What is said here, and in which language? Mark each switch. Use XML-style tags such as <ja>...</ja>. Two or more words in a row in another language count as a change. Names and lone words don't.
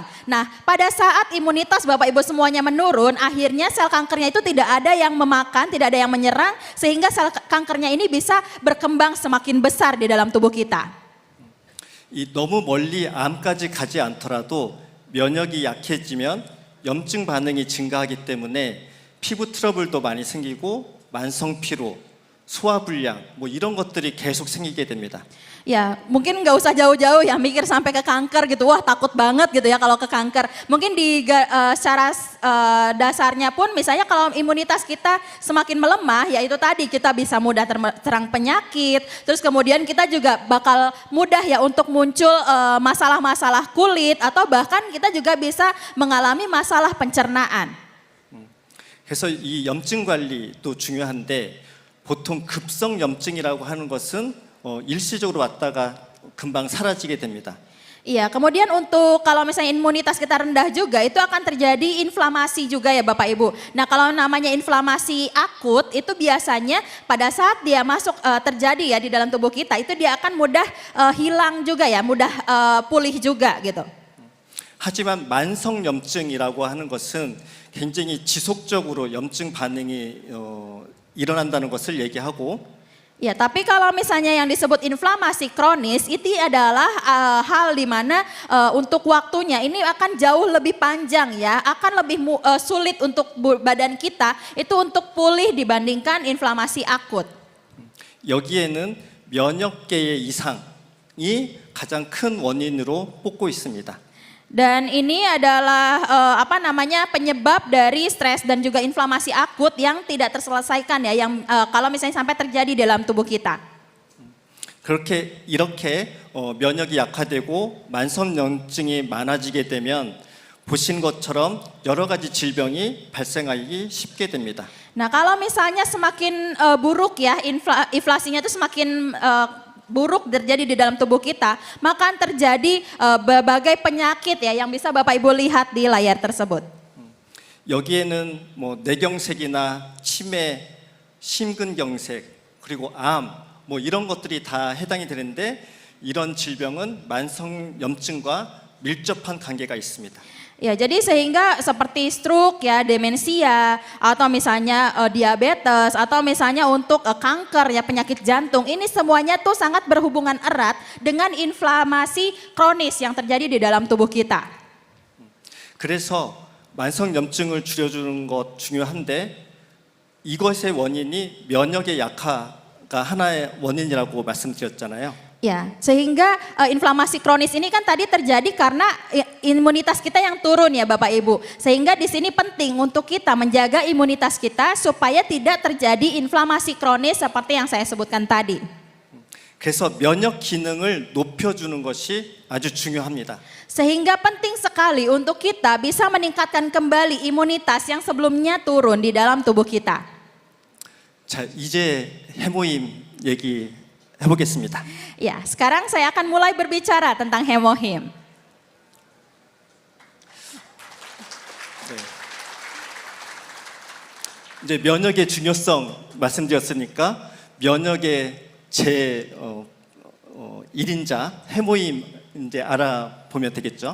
<id>Nah pada saat imunitas Bapak Ibu semuanya menurun akhirnya sel kankernya itu tidak ada yang memakan, tidak ada yang menyerang sehingga sel kankernya ini bisa berkembang semakin besar di dalam tubuh kita.</id> <ko>너무 멀리 암까지 가지 않더라도 면역이 약해지면 염증 반응이 증가하기 때문에 피부 트러블도 많이 생기고 만성 피로, 소화불량 뭐 이런 것들이 계속 생기게 됩니다.</ko> <id>Ya mungkin nggak usah jauh-jauh ya mikir sampai ke kanker gitu, wah takut banget gitu ya kalau ke kanker. Mungkin secara dasarnya pun misalnya kalau imunitas kita semakin melemah ya itu tadi kita bisa mudah terserang penyakit. Terus kemudian kita juga bakal mudah ya untuk muncul masalah-masalah kulit atau bahkan kita juga bisa mengalami masalah pencernaan.</id> <ko>그래서 이 염증 관리도 중요한데 보통 급성 염증이라고 하는 것은 일시적으로 왔다가 금방 사라지게 됩니다.</ko> <id>Iya, kemudian untuk kalau misalnya imunitas kita rendah juga itu akan terjadi inflamasi juga ya Bapak Ibu. Nah kalau namanya inflamasi akut itu biasanya pada saat dia masuk terjadi ya di dalam tubuh kita itu dia akan mudah hilang juga ya, mudah pulih juga gitu.</id> <ko>하지만 만성 염증이라고 하는 것은 굉장히 지속적으로 염증 반응이 일어난다는 것을 얘기하고</ko> <id>Ya, tapi kalau misalnya yang disebut inflamasi kronis itu adalah hal di mana untuk waktunya ini akan jauh lebih panjang ya, akan lebih sulit untuk badan kita itu untuk pulih dibandingkan inflamasi akut.</id> <ko>여기에는 면역계의 이상이 가장 큰 원인으로 뽑고 있습니다.</ko> <id>Dan ini adalah penyebab dari stres dan juga inflamasi akut yang tidak terselesaikan ya, yang kalau misalnya sampai terjadi dalam tubuh kita.</id> <ko>이렇게 면역이 약화되고 만성염증이 많아지게 되면 보신 것처럼 여러 가지 질병이 발생하기 쉽게 됩니다.</ko> <id>Nah kalau misalnya semakin buruk ya inflasinya itu semakin buruk terjadi di dalam tubuh kita, maka akan terjadi berbagai penyakit ya yang bisa Bapak Ibu lihat di layar tersebut.</id> <ko>여기에는 뭐 뇌경색이나 치매, 심근경색, 그리고 암, 뭐 이런 것들이 다 해당이 되는데 이런 질병은 만성염증과 밀접한 관계가 있습니다.</ko> <id>Ya, jadi sehingga seperti stroke ya, demensia atau misalnya diabetes atau misalnya untuk kanker ya, penyakit jantung, ini semuanya tuh sangat berhubungan erat dengan inflamasi kronis yang terjadi di dalam tubuh kita.</id> <ko>그래서 만성염증을 줄여주는 것 중요한데 이것의 원인이 면역의 약화가 하나의 원인이라고 말씀드렸잖아요.</ko> <id>Ya, sehingga inflamasi kronis ini kan tadi terjadi karena imunitas kita yang turun ya Bapak Ibu. Sehingga di sini penting untuk kita menjaga imunitas kita supaya tidak terjadi inflamasi kronis seperti yang saya sebutkan tadi.</id> <ko>그래서 면역 기능을 높여주는 것이 아주 중요합니다.</ko> <id>Sehingga penting sekali untuk kita bisa meningkatkan kembali imunitas yang sebelumnya turun di dalam tubuh kita.</id> <ko>자, 이제 해모임 얘기 해보겠습니다.</ko> <id>Ya, sekarang saya akan mulai berbicara tentang hemohim.</id> <ko>네. 이제 면역의 중요성 말씀드렸으니까 면역의 제 1인자 해모임 이제 알아보면 되겠죠.</ko>